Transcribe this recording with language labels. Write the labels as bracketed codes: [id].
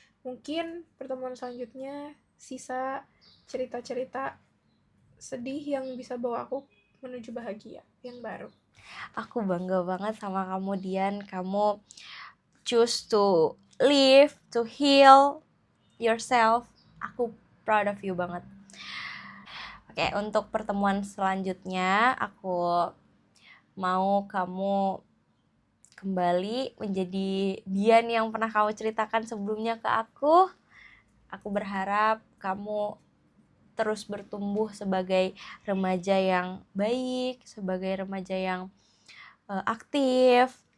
[id] Mungkin pertemuan selanjutnya sisa cerita-cerita sedih yang bisa bawa aku menuju bahagia yang baru. Aku bangga banget sama kamu, Dian. Kamu [en] choose to live, to heal yourself. [id] Aku [en] proud of you [id] banget. Oke, untuk pertemuan selanjutnya aku mau kamu kembali menjadi Dian yang pernah kamu ceritakan sebelumnya ke aku. Aku berharap kamu terus bertumbuh sebagai remaja yang baik, sebagai remaja yang aktif.